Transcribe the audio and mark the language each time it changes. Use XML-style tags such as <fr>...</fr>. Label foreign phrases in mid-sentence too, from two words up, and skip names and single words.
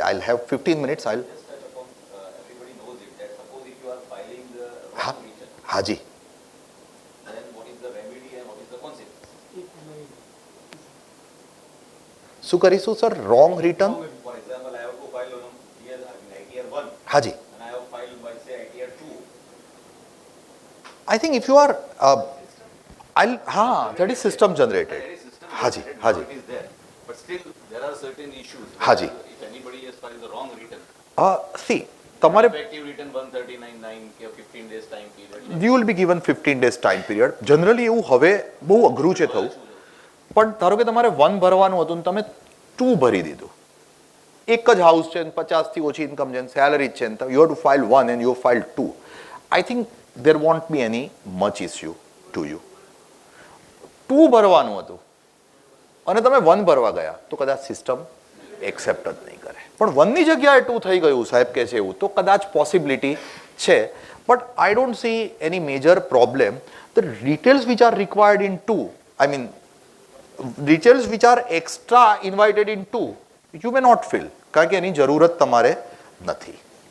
<en>I have 15 minutes.</en> <gu>હા હાજી. શું કરીશું સર?</gu> <en>wrong return.</en> <gu>હાજી.</gu> <en>I think if you are, that is system generated.</en> <gu>હાજી, હાજી.</gu> <en>It is there, but still there are certain issues.</en> <gu>Haji.</gu> <en>If anybody has filed the wrong return,</en> <gu>See, તમારે</gu> <en>effective return 139.9 કે 15 days time period. You will be given 15 days time period.</en> <gu>Generally એવું હવે બહુ અઘરું છે થવું. પણ ધારો કે તમારે 1 ભરવાનું હતું ને તમે 2 ભરી દીધું. એક જ હાઉસ છે, 50 થી ઓછી ઇન્કમ છે, સેલરી છે,</gu> <en>you have to file 1 and you have filed 2. I think there won't be any much issue to you.</en> <gu>2 ભરવાનું હતું અને તમે 1 ભરવા ગયા તો કદાચ</gu> <en>system accept</en> <gu>જ નહીં કરે. પણ 1 ની જગ્યાએ 2 થઈ ગયું સાહેબ કે છે એવું તો કદાચ પોસિબિલિટી છે.</gu> <en>but I don't see any major problem. the details which are required in 2, I mean details which are extra invited in 2, you may not fill,</en> <gu>કારણ કે એની જરૂરત તમારે નથી.</gu>